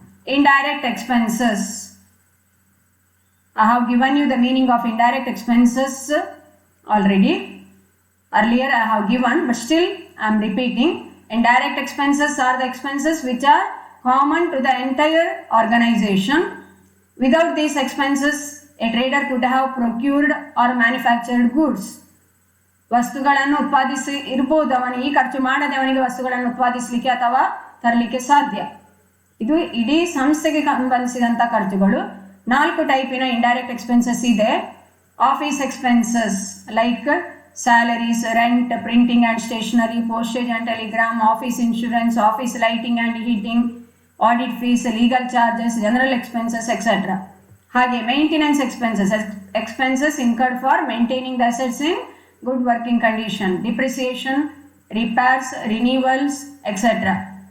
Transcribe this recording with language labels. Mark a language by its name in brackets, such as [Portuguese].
[English] Indirect expenses. I have given you the meaning of indirect expenses already. Earlier I have given, but still I am repeating. Indirect expenses are the expenses which are common to the entire organization. Without these expenses, a trader could have procured or manufactured goods. [Kannada] ವಸ್ತುಗಳನ್ನು ಉತ್ಪಾದಿಸಿ ಇರಬಹುದು, ಅವನಿಗೆ ಈ ಖರ್ಚು ಮಾಡದೆ ಅವನಿಗೆ ವಸ್ತುಗಳನ್ನು ಉತ್ಪಾದಿಸಲಿಕ್ಕೆ ಅಥವಾ ತರಲಿಕ್ಕೆ ಸಾಧ್ಯ. ಇದು ಇಡೀ ಸಂಸ್ಥೆಗೆ ಸಂಬಂಧಿಸಿದಂಥ ಖರ್ಚುಗಳು. 4 ಟೈಪಿನ ಇಂಡೈರೆಕ್ಟ್ ಎಕ್ಸ್ಪೆನ್ಸಸ್ ಇದೆ. [English] Office expenses like salaries, rent, printing and stationery, postage and telegram, office insurance, office lighting and heating, audit fees, legal charges, general expenses, etc. ಹಾಗೆ maintenance expenses incurred for maintaining the assets in good working condition, depreciation, repairs, renewals, etc.